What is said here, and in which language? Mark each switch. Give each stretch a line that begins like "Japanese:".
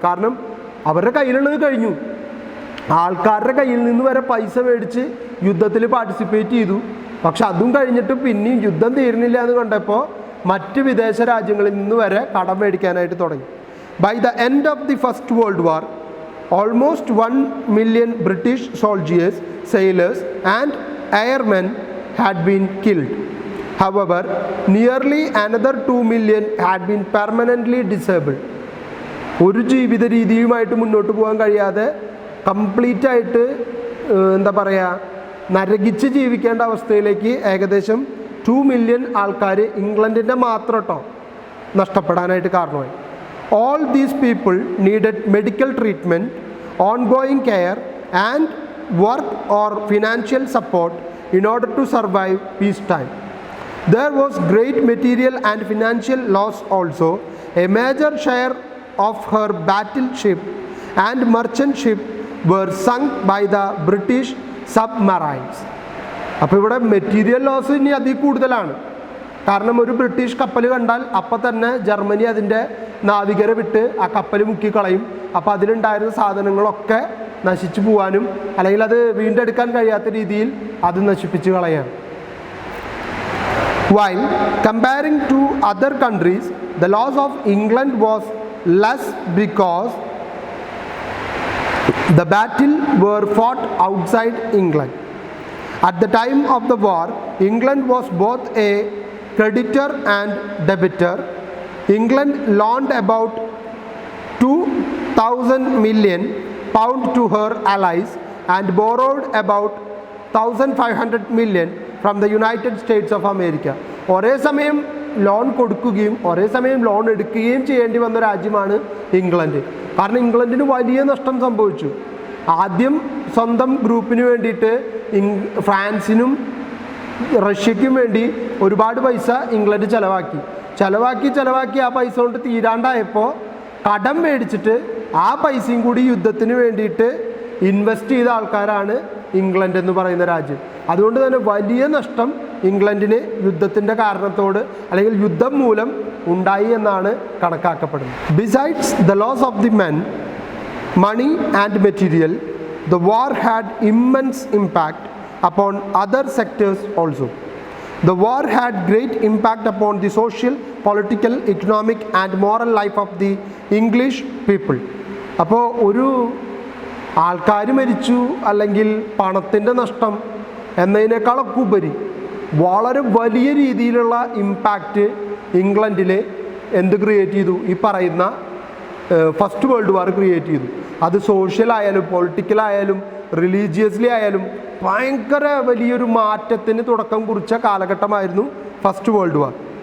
Malayalam: കാരണം അവരുടെ കയ്യിലുള്ളത് കഴിഞ്ഞു. ആൾക്കാരുടെ കയ്യിൽ നിന്ന് വരെ പൈസ മേടിച്ച് യുദ്ധത്തിൽ പാർട്ടിസിപ്പേറ്റ് ചെയ്തു. പക്ഷെ അതും കഴിഞ്ഞിട്ട് പിന്നെയും യുദ്ധം തീരുന്നില്ല എന്ന് കണ്ടപ്പോൾ മറ്റ് വിദേശ രാജ്യങ്ങളിൽ നിന്ന് വരെ കടം മേടിക്കാനായിട്ട് തുടങ്ങി.
English: By the end of the First World War, almost 1 million British soldiers, sailors and airmen had been killed. However, nearly another 2 million had been permanently disabled.
Malayalam: ഒരു ജീവിത രീതിയുമായിട്ട് മുന്നോട്ട് പോകാൻ കഴിയാതെ കംപ്ലീറ്റ് ആയിട്ട് എന്താ പറയുക, നരകിച്ച് ജീവിക്കേണ്ട അവസ്ഥയിലേക്ക് ഏകദേശം 2 മില്യൺ ആൾക്കാർ ഇംഗ്ലണ്ടിൻ്റെ മാത്രം കേട്ടോ നഷ്ടപ്പെടാനായിട്ട് കാരണമായി.
English: All these people needed medical treatment, ongoing care and work or financial support in order to survive peacetime. There was great material and financial loss also. A major share of her battleship and merchant ship were sunk by the British submarines.
Malayalam: അപ്പോൾ ഇവിടെ material loss ഇനി അതിൽ കൂടുതലാണ്. കാരണം ഒരു British കപ്പൽ കണ്ടാൽ അപ്പം തന്നെ ജർമ്മനി അതിൻ്റെ നാവികരെ വിട്ട് ആ കപ്പൽ മുക്കിക്കളയും. അപ്പോൾ അതിലുണ്ടായിരുന്ന സാധനങ്ങളൊക്കെ നശിച്ചു പോകാനും അല്ലെങ്കിൽ അത് വീണ്ടെടുക്കാൻ കഴിയാത്ത രീതിയിൽ അത് നശിപ്പിച്ച് കളയാം.
English: While comparing to other countries, the loss of England was less because the battle were fought outside England. At the time of the war, England was both a creditor and debtor. England loaned about 2,000 million pound to her allies and borrowed about 1,500 million from the United States of America.
Malayalam: ഒരേ സമയം loan കൊടുക്കുകയും ഒരേ സമയം loan എടുക്കുകയും ചെയ്യേണ്ടി വന്ന രാജ്യമാണ് England. കാരണം ഇംഗ്ലണ്ടിന് വലിയ നഷ്ടം സംഭവിച്ചു. ആദ്യം സ്വന്തം ഗ്രൂപ്പിന് വേണ്ടിയിട്ട് ഫ്രാൻസിനും റഷ്യയ്ക്കും വേണ്ടി ഒരുപാട് പൈസ ഇംഗ്ലണ്ട് ചിലവാക്കി ആ പൈസ കൊണ്ട് തീരാണ്ടായപ്പോൾ കടം മേടിച്ചിട്ട് ആ പൈസയും കൂടി യുദ്ധത്തിന് വേണ്ടിയിട്ട് ഇൻവെസ്റ്റ് ചെയ്ത ആൾക്കാരാണ് ഇംഗ്ലണ്ട് എന്ന് പറയുന്ന രാജ്യം. അതുകൊണ്ട് തന്നെ വലിയ നഷ്ടം ഇംഗ്ലണ്ടിന് യുദ്ധത്തിൻ്റെ കാരണത്തോട് അല്ലെങ്കിൽ യുദ്ധം മൂലം ഉണ്ടായി എന്നാണ് കണക്കാക്കപ്പെടുന്നത്.
English: Besides the loss of the men, money and material, the war had immense impact upon other sectors also. The war had great impact upon the social, political, economic and moral life of the English people.
Malayalam: അപ്പോൾ ഒരു ആൾക്കാർ മരിച്ചു അല്ലെങ്കിൽ പണത്തിൻ്റെ നഷ്ടം എന്നതിനേക്കാളൊക്കെ ഉപരി വളരെ വലിയ രീതിയിലുള്ള ഇമ്പാക്റ്റ് ഇംഗ്ലണ്ടിൽ ക്രിയേറ്റ് ചെയ്തു? ഈ പറയുന്ന ഫസ്റ്റ് വേൾഡ് വാർ ക്രിയേറ്റ് ചെയ്തു. അത് സോഷ്യൽ ആയാലും പൊളിറ്റിക്കൽ ആയാലും റിലീജിയസ്ലി ആയാലും ഭയങ്കര വലിയൊരു മാറ്റത്തിന് തുടക്കം കുറിച്ച കാലഘട്ടമായിരുന്നു ഫസ്റ്റ് വേൾഡ് വാർ.